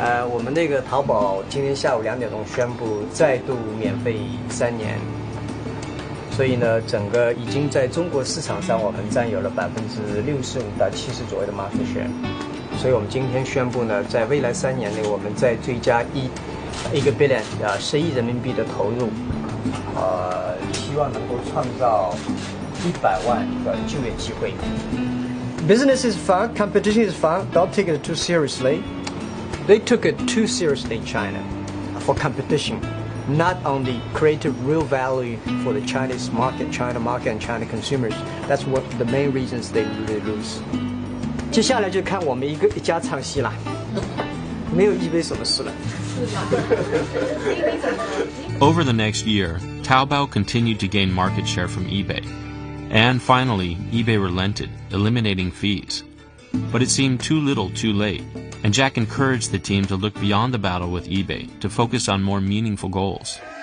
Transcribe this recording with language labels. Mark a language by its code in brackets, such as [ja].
[zh] 我们那个淘宝今天下午2点钟宣布再度免费3年，所以呢，整个已经在中国市场上我们占有了65%到70%左右的 market share， 所以我们今天宣布呢，在未来3年内，我们再追加1个 billion 10亿人民币的投入，希望能够创造100万个就业机会。 [en] Business is fun, competition is fun. Don't take it too seriously. They took it too seriously in China for competition, not only create real value for the Chinese market, China market, and China consumers. That's what the main reasons they really lose. [zh] 接下来就看我们一家唱戏啦，没有eBay什么事了。 [en] Over the next year, Taobao continued to gain market share from eBay. And finally, eBay relented, eliminating fees. But it seemed too little too late, and Jack encouraged the team to look beyond the battle with eBay to focus on more meaningful goals.